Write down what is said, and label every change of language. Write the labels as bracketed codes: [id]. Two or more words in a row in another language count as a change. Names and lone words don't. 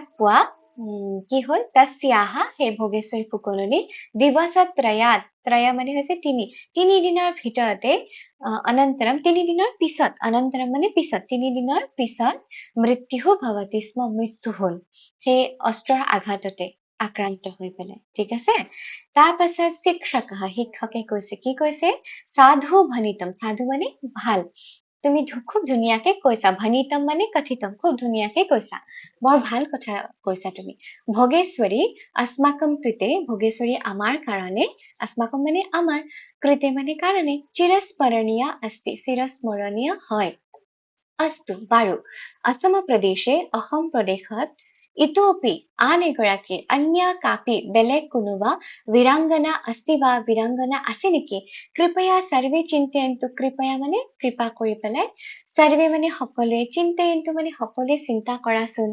[as] পোৱা কি হল তস্যাহা সেই ভোগেশ্বৰী ফুকননী ত্ৰয় মানে হৈছে তিনি দিনৰ ভিতৰতে অনন্তৰম 3 দিনৰ পিছত অনন্তৰম মানে পিছত 3 দিনৰ পিছত [sa] मृत्यु भवति स्म [as] মৃত্যু হল সেই অস্ত্ৰৰ আঘাততে আক্ৰান্ত হৈ পেলাই ঠিক আছে তাৰ পাছত শিক্ষকে কৈছে কি কৈছে [sa] साधु भनितम [as] সাধু মানে ভাল তুমি খুব ধুনীয়াকে কৈছা। ভনিতম মানে কথিতম, খুব ধুনীয়াকে কৈছা। বৰ ভাল কথা কৈছা তুমি। ভোগেশ্বৰী अस्माकं কৃতে, ভোগেশ্বৰী আমাৰ কাৰণে, अस्माकं মানে আমাৰ, কৃতে মানে কাৰণে, চিৰস্মৰণীয়া अस्ति, চিৰস্মৰণীয় হয়। [sa] अस्तु বাৰু। असम प्रदेशे, [as] অসম প্ৰদেশত, ইতোপি আন এগৰাকী, [sa] अन्या कापि [as] বেলেগ কোনোবা, [sa] वीरांगना अस्ति [as] বা বীৰাংগনা আছে নেকি? [sa] कृपया सर्वे चिन्तयन्तु, [as] কৃপয়া মানে কৃপা কৰি পেলাই, সৰ্বে মানে সকলোৱে, চিন্তয়ন্তু মানে সকলোৱে চিন্তা কৰাচোন।